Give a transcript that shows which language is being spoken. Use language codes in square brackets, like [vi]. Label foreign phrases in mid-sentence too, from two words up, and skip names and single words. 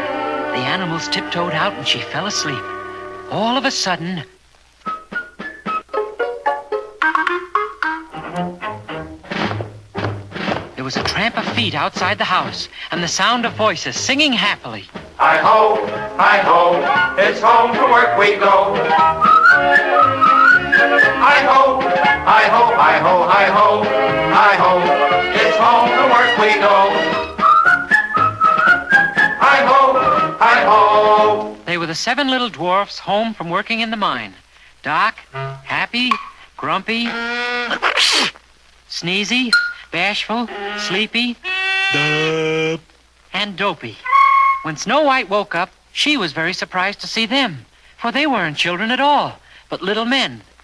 [en] The animals tiptoed out and she fell asleep. All of a sudden, there was a tramp of feet outside the house and the sound of voices singing happily. Hi-ho, it's home from work we go. Hi-ho, hi-ho, hi-ho, hi-ho, hi-ho, it's home from work we go. Hi-ho, hi-ho. They were the 7 little dwarfs home from working in the mine. Doc, Happy, Grumpy, Sneezy, Bashful, Sleepy, and Dopey. When Snow White woke up, she was very surprised to see them, for they weren't children at all, but little men.